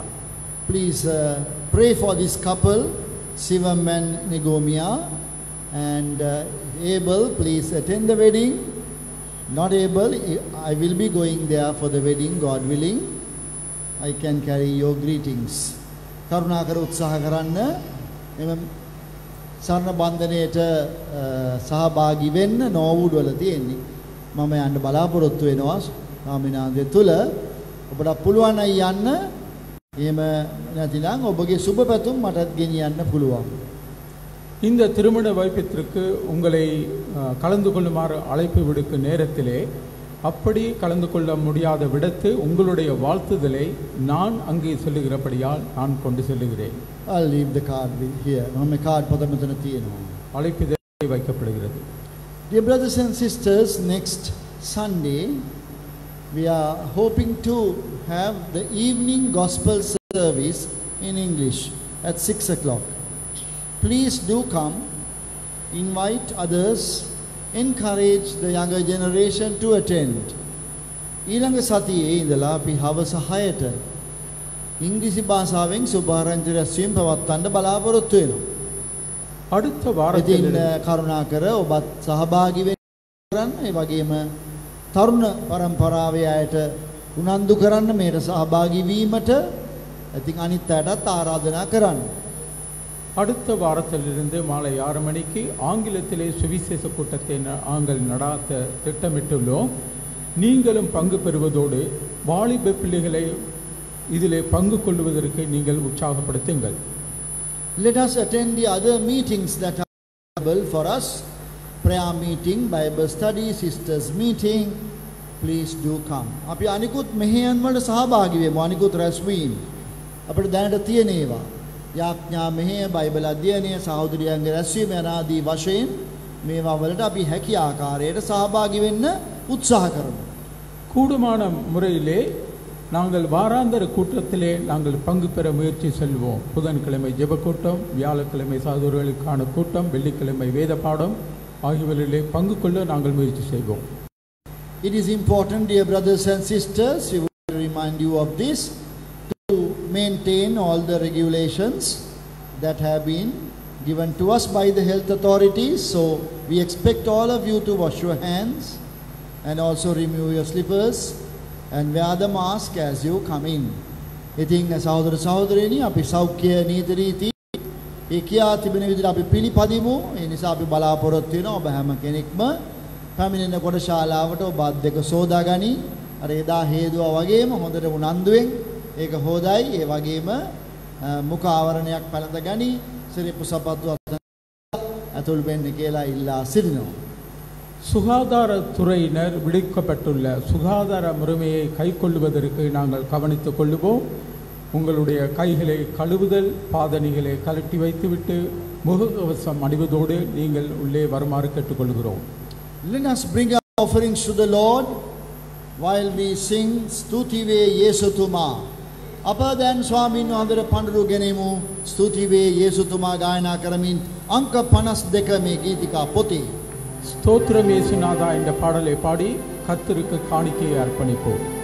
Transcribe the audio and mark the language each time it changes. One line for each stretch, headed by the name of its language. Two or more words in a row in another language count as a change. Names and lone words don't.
English: Please pray for this couple, Sivam and Nigomia, and able, please attend the wedding. Not able, I will be going there for the wedding, God willing. I can carry your greetings.
Sinhala: කරුණාකර උත්සාහ කරන්න එම සරණ බන්ධනයේට සහභාගී වෙන්න නෝවුඩ් වල තියෙන්නේ. මම යන්න බලාපොරොත්තු වෙනවා ස්වාමිනාන්දේ තුල. ඔබට පුළුවන් අය යන්න. එහෙම නැතිනම් ඔබගේ සුබ පැතුම් මටත් ගෙනියන්න පුළුවන්.
Tamil: இந்த திருமண வைபத்திற்கு உங்களை கலந்து கொள்ளுமாறு அழைப்பு விடுக்கும் நேரத்திலே அப்படி கலந்து கொள்ள முடியாத விடத்து உங்களுடைய வாழ்த்துதலை நான் அங்கே செல்லுகிறபடியால் நான் கொண்டு செல்லுகிறேன்.
English: I'll leave the card here.
Sinhala: මම කාඩ් පොත මෙතන තියෙනවා.
Tamil: அழைப்பிதழை வைக்கப்படுகிறது.
English: Dear brothers and sisters, next Sunday we are hoping to have the evening gospel service in English at 6 o'clock. Please do come, invite others, encourage the younger generation to attend.
Sinhala: ඊළඟ සතියේ ඉඳලා අපි හවස 6ට ඉංග්‍රීසි භාෂාවෙන් සුභාරංචි රැස්වීම පවත්වන්න බලාපොරොත්තු වෙනවා.
Tamil: அடுத்த வாரத்தில்
Sinhala: කරුණාකර ඔබත් සහභාගී වෙන්න, ඒ වගේම තරුණ පරම්පරාවේ අයට උනන්දු කරන්න මේට සහභාගී වීමට ඉතින් අනිත් අයටත් ආරාධනා කරන්න.
Tamil: அடுத்த வாரத்திலிருந்து மாலை 6 மணிக்கு ஆங்கிலத்திலே சுவிசேஷ கூட்டத்தை நாங்கள் நடாத்த திட்டமிட்டுள்ளோம். நீங்களும் பங்கு பெறுவதோடு வாலிப பிள்ளைகளை இதிலே பங்கு கொள்வதற்கு நீங்கள் உற்சாகப்படுத்துங்கள்.
English: Let us attend the other meetings that are available for us. Prayer meeting, Bible study, sisters meeting. Please do come.
Sinhala: අපි අනිකුත් මෙහෙයන් වලට සහභාගී වෙමු. අනිකුත් රැස්වීම් අපිට දැනට තියෙන ඒවා. යාඥා මෙහෙය, බයිබල් අධ්‍යයනය, සහෝදරයන්ගේ රැස්වීම යන ආදී වශයෙන් මේවා වලට අපි හැකි ආකාරයට සහභාගී වෙන්න උත්සාහ කරමු.
Tamil: கூடுமான முறையிலே நாங்கள் வாராந்தர கூட்டத்திலே நாங்கள் பங்கு பெற முயற்சி செல்வோம். புதன்கிழமை ஜெப கூட்டம், வியாழக்கிழமை சகோதரர்களுக்கான கூட்டம், வெள்ளிக்கிழமை வேத பாடம் ஆகியவற்றிலே பங்கு கொள்ள நாங்கள் முயற்சி செய்வோம்.
English: It is important, dear brothers and sisters, we will remind you of this, to maintain all the regulations that have been given to us by the health authorities. So we expect all of you to wash your hands and also remove your slippers and wear the mask as you come in.
Sinhala: ඉතින් සහෝදර සහෝදරයනි, අපි සෞඛ්‍ය නීති රීති ඒ කියා තිබෙන විදිහට අපි පිළිපදිමු. ඒ නිසා අපි බලාපොරොත්තු වෙනවා ඔබ හැම කෙනෙක්ම පැමිණෙනකොට ශාලාවට ඔබ අත් දෙක සෝදා ගනි. අර එදා හේදුවා වගේම හොඳට උනන්දුවෙන් ඒක හොදයි. ඒ වගේම මුඛ ආවරණයක් පැළඳ ගනි. සිරිප්පු සපත්තු අතුල් වෙන්න කියලා ඉල්ලා සිටිනවා.
Tamil: சுகாதாரத்துறையினர் விடுக்கப்பட்டுள்ள சுகாதார முறைமையை கைக்கொள்வதற்கு நாங்கள் கவனித்துக் கொள்ளுவோம். உங்களுடைய கைகளை கழுவுதல், பாதணிகளை கழட்டி வைத்துவிட்டு முகக்கவசம் அணிவதோடு நீங்கள் உள்ளே வருமாறு கேட்டுக்கொள்கிறோம்.
English: Let us bring our offerings to the Lord while we sing Stutive Yesu Tuma.
Sinhala: අප දැන් ස්වාමීන් වහන්සේට පඬුරු ගෙනෙමු. ස්තුති වේ යේසුතුමා ගායනා කරමින් අංක 52 මේ ගීතිකා පොතේ.
Tamil: ஸ்தோத்திரம் இயேசுநாதா என்ற பாடலை பாடி கர்த்தருக்கு காணிக்கையை அர்ப்பணிப்போம்.